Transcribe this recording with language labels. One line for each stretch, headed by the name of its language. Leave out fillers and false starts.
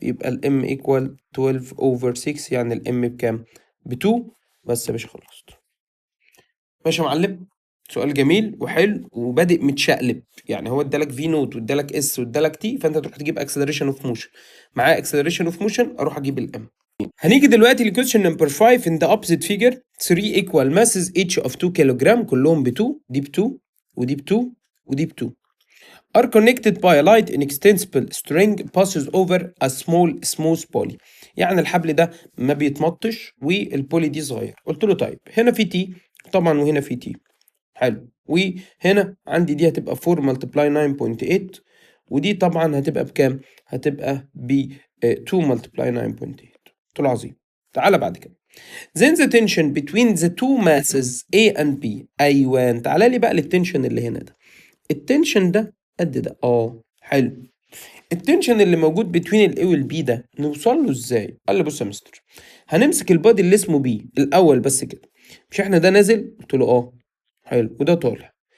Arabic: يبقى الام ايكوال 12 اوفر 6 يعني الام بكام؟ ب 2. بس يا باشا خلصت. ماشي يا معلم. سؤال جميل وحلو وبادئ متشقلب. يعني هو ادالك في نوت وادالك اس وادالك تي، فانت تروح تجيب اكسلريشن اوف موشن. معاه اكسلريشن اوف موشن اروح اجيب الام. هنيجي دلوقتي لكويشن نمبر 5.
English: in the opposite figure 3 equal masses each of 2 kilogram
Arabic: كلهم ب 2. دي ب 2 ودي ب 2
English: ودي ب 2 are connected by a light inextensible string passes over a small smooth poly.
Arabic: يعني الحبل ده ما بيتمطش والبولي دي صغير. قلت له طيب هنا في تي طبعا وهنا في تي. حلو. وهنا عندي دي هتبقى 4 multiply 9.8 ودي طبعا هتبقى بكام؟ هتبقى ب 2 multiply 9.8. قلت له عظيم. تعالى بعد كده
English: then the tension between the two masses A and B.
Arabic: ايوه تعالى لي بقى للتنشن اللي هنا ده. التنشن ده قد ده حلو. التنشن اللي موجود بين الاي والبي ده نوصل له ازاي؟ قال لي بص يا مستر، هنمسك البادي اللي اسمه بي الاول بس كده. مش احنا ده نازل؟ قلت له اه. حلو، وده طالع.